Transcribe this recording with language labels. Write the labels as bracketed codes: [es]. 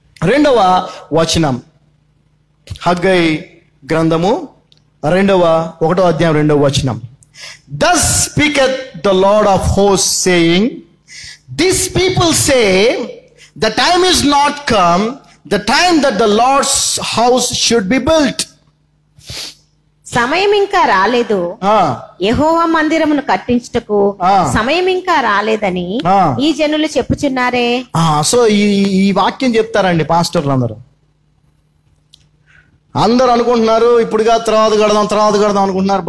[te] 2వ వచనం, హగ్గై గ్రంథము 1వ అధ్యాయం 2వ వచనం. [en] Thus speaketh the Lord of hosts, saying, These people say, the time is not come, the time that the Lord's house should be built. [te] సమయం ఇంకా రాలేదు, యెహోవా మందిరమును కట్టించుటకు సమయం ఇంకా రాలేదని ఈ జనులు చెప్పుచున్నారే. సో ఈ వాక్యం చెప్తారండి పాస్టర్లు అందరూ అనుకుంటున్నారు, ఇప్పుడుగా తర్వాత కడదాం అనుకుంటున్నారు.